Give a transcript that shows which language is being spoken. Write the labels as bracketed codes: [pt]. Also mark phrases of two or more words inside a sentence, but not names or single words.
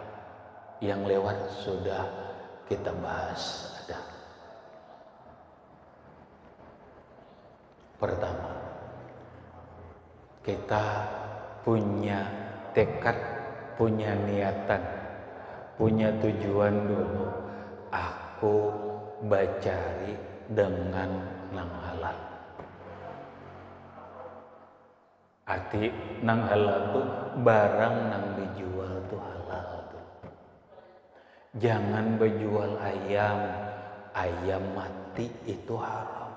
[id] Yang lewat sudah kita bahas ada. Pertama, kita punya tekad, punya niatan, punya tujuan dulu. [bjn] Aku bacari dengan nang halal. Arti nang halal tuh barang nang dijual tuh halal tuh. [id] Jangan berjual ayam mati itu haram.